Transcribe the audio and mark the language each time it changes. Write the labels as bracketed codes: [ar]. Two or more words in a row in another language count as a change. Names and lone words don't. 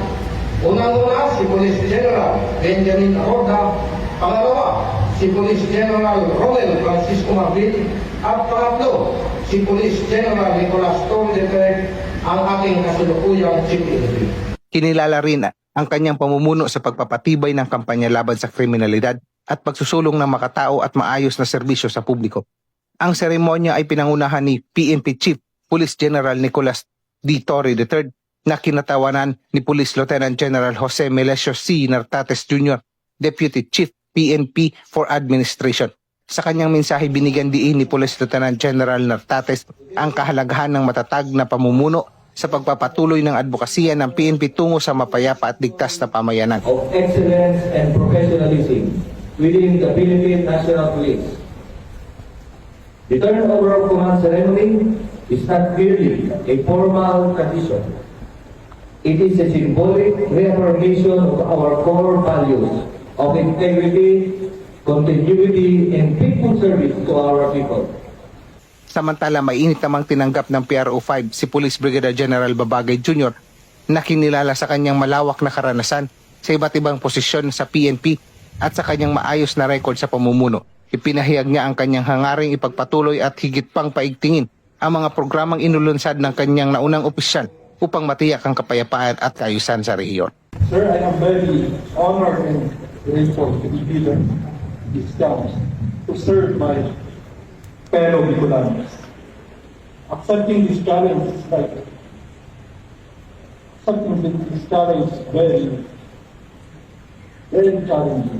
[tl] Unang-una si Police General Benjamin Acorda, pangalawa si Police General Romel Francisco Marbil, at pangatlo si Police General Nicolas Torre III, ang ating kasalukuyang CPNP. Kinilala rin ang kanyang pamumuno sa pagpapatibay ng kampanya laban sa kriminalidad at pagsusulong ng makatao at maayos na serbisyo sa publiko. Ang seremonya ay pinangunahan ni PNP Chief Police General Nicolas D. Torre III na kinatawanan ni Police Lieutenant General Jose Melesio C. Nartates Jr., Deputy Chief PNP for Administration. Sa kanyang mensahe, binigyan diin ni Police Lieutenant General Nartates ang kahalagahan ng matatag na pamumuno sa pagpapatuloy ng advokasya ng PNP tungo sa mapayapa at ligtas na pamayanan. [en] Of excellence and professionalism within the Philippine National Police. The turnover of command ceremony is not merely a formal tradition. It is a symbolic reaffirmation of our core values of integrity, continuity, and faithful service to our people. [tl] Samantala, mainit namang tinanggap ng PRO 5 si Police Brigadier General Babagay Jr. na kinilala sa kanyang malawak na karanasan sa iba't ibang posisyon sa PNP at sa kanyang maayos na record sa pamumuno. Ipinahayag niya ang kanyang hangaring ipagpatuloy at higit pang paigtingin ang mga programang inulunsad ng kanyang naunang opisyal upang matiyak ang kapayapaan at kaayusan sa rehiyon. [en] Sir, I am very honored and grateful to be given this chance to serve my fellow Bicolanos. Accepting this challenge is very challenging.